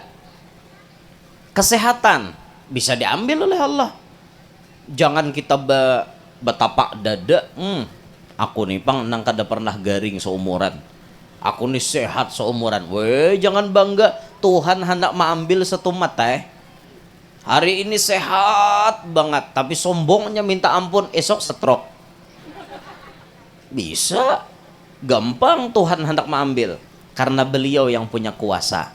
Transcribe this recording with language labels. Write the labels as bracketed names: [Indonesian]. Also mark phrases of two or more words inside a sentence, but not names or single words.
[Indonesian] Kesehatan bisa diambil oleh Allah. [Banjar] Jangan kita betapak dada aku nih pang nang kada pernah garing seumuran, aku nih sehat seumuran. [Indonesian] Jangan bangga, Tuhan hendak mengambil satu mata hari ini sehat banget tapi sombongnya minta ampun esok stroke. Bisa gampang Tuhan hendak mengambil karena beliau yang punya kuasa.